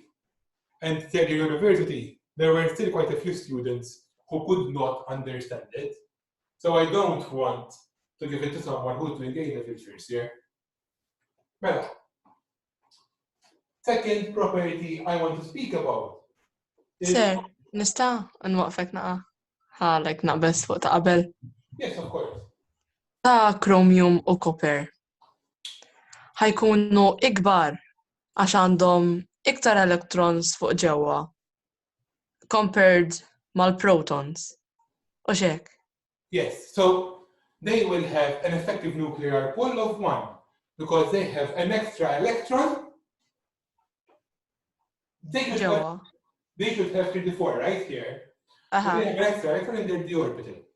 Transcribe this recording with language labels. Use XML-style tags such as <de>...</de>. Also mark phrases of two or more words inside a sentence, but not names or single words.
<en>And third year university, there were still quite a few students who could not understand it. So I don't want to give it to someone who's doing A-level first year.</en> <mt>Mela.</mt> <en>Second property I want to speak about is... Sir,</en> <mt>nista' nwaqfek naqa' ħalek naqbes fuq ta' qabel.</mt> <en>Yes, of course.</en> <mt>Ta' chromium u copper. Ħajkunu ikbar għax għandhom iktar electrons fuq ġewwa compared mal-protons. U xek?</mt> <en>Yes, so they will have an effective nuclear pull of 1 because they have an extra electron. They should have 34 right here. They have an extra electron in their d orbital.</en>